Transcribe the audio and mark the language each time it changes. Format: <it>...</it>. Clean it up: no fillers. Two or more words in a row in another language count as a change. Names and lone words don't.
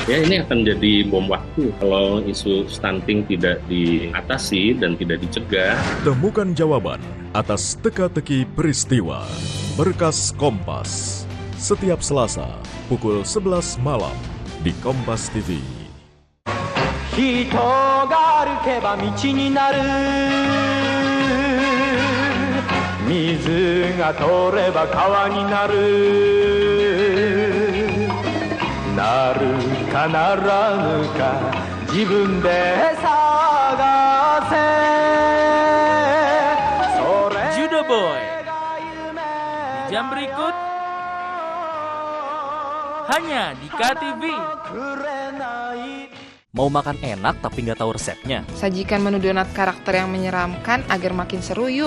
<id>Ya, ini akan jadi bom waktu kalau isu stunting tidak diatasi dan tidak dicegah. Temukan jawaban atas teka-teki peristiwa. Berkas Kompas. Setiap Selasa pukul 11 malam di Kompas TV.</id> <ja>人が歩けば道になる水が通れば川になるなるかならぬか自分で探せ</ja> <id>Judo Boy di jam berikut hanya di KTV. Mau makan enak tapi nggak tahu resepnya? Sajikan menu donat karakter yang menyeramkan agar makin seru yuk.</id>